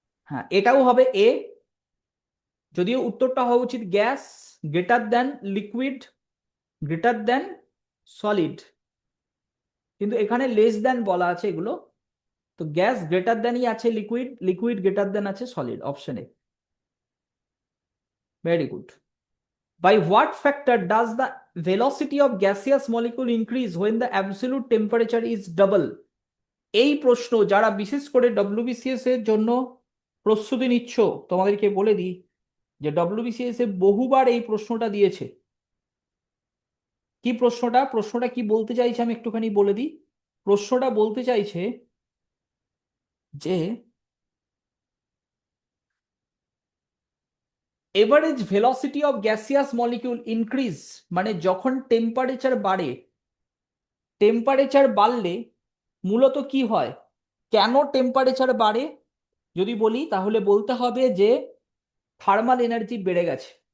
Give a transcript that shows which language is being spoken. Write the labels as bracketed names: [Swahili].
[Bangla] হ্যাঁ, এটাও হবে এ, যদিও উত্তরটা হওয়া উচিত gas greater than liquid greater than solid, কিন্তু এখানে লেস দেন বলা আছে এগুলো। তো গ্যাস গ্রেটার দেনই আছে লিকুইড, লিকুইড গ্রেটার দেন আছে solid. Option A. Very good. [English] By what factor does the velocity of gaseous molecule increase when the absolute temperature is double? [Bangla] এই প্রশ্ন যারা বিশেষ করে ডব্লিউবিসিএস এর জন্য প্রস্তুতি নিচ্ছ, তোমাদেরকে বলে দিই যে ডব্লিউবিসিএস এ বহুবার এই প্রশ্নটা দিয়েছে। কি প্রশ্নটা? প্রশ্নটা কি বলতে চাইছে আমি একটুখানি বলে দিই। প্রশ্নটা বলতে চাইছে যে average velocity of gaseous molecule increase, মানে যখন টেম্পারেচার বাড়ে, টেম্পারেচার বাড়লে মূলত কি হয়, কেন টেম্পারেচার বাড়ে যদি বলি তাহলে বলতে হবে যে থার্মাল এনার্জি বেড়ে গেছে।